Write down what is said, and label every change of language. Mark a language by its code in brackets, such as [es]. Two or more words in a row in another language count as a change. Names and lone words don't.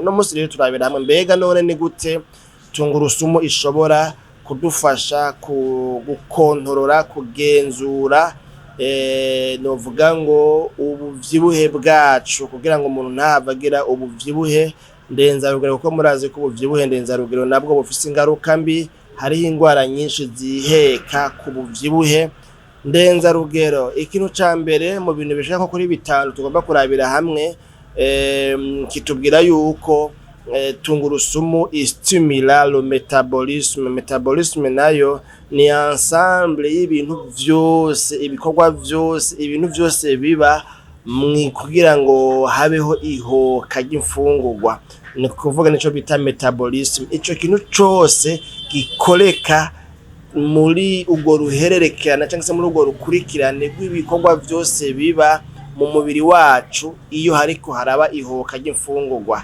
[rn] No musi rero turabira hamwe mbega none ni gute tungurusumu ishobora kudufasha gukontorora, kugenzura novuga ngo ubuvyibuhe bwacu, kugira ngo umuntu ntavagira ubuvyibuhe ndenzarugero, kuko murazi ko ubuvyibuhe ndenzarugero nabwo bufise ingaruka mbi. Hariho ingwara nyinshi ziheka ku buvyibuhe, ndenzarugero. Ikintu ca mbere mu bintu bishika nko kuri bitanu tugomba kurabira hamwe, kitubwira yuko tungurusumu istimula [fr] le métabolisme. [rn] Métabolisme nayo ni ensemble y'ibintu vyose, ibikorwa vyose, ibintu vyose biba kugira ngo habeho ihoka ry'imfungurwa, ni kuvuga nico bita metabolisme. Ico kintu cose gikoreka muri urwo ruhererekana cyangwa se muri urwo rukurikirane rw'ibikorwa vyose biba mu mubiri wacu iyo hariko haraba ihoka ry'imfungurwa.